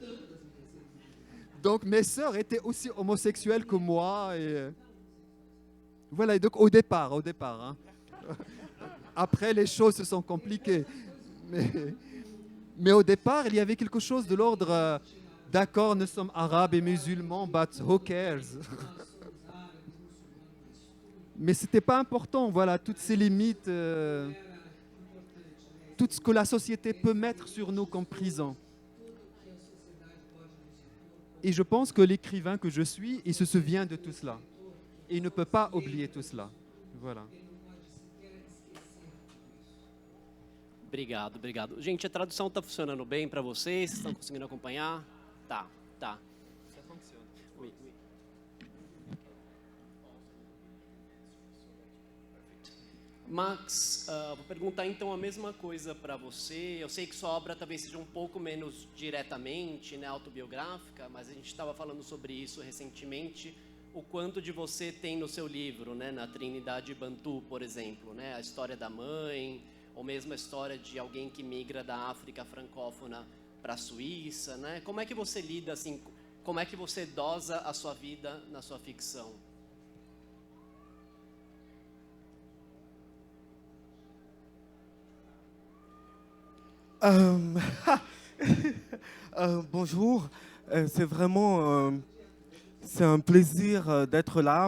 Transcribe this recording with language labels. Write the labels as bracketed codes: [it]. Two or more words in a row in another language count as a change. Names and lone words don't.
[fr] Donc mes sœurs étaient aussi homosexuelles que moi. Et voilà, et donc au départ. Hein. Après, les choses se sont compliquées. Mais au départ, il y avait quelque chose de l'ordre d'accord, nous sommes arabes et musulmans, [en] but who cares? [fr] Mais ce n'était pas important, voilà, toutes ces limites, tout ce que la société peut mettre sur nous comme prison. Et je pense que l'écrivain que je suis, il se souvient de tout cela. Et il ne peut pas oublier tout cela. Voilà. [pt] Obrigado, obrigado. Gente, a tradução está funcionando bem para vocês? Vocês estão conseguindo acompanhar? Tá, tá. [fr] Oui, oui. [pt] Max, vou perguntar então a mesma coisa para você. Eu sei que sua obra talvez seja um pouco menos diretamente, né, autobiográfica, mas a gente estava falando sobre isso recentemente. O quanto de você tem no seu livro, né, na Trindade Bantu, por exemplo, né, a história da mãe, ou mesmo a história de alguém que migra da África francófona para a Suíça, né? Como é que você lida assim? Como é que você dosa a sua vida na sua ficção? [fr] Euh, bonjour, c'est vraiment c'est un plaisir d'être là.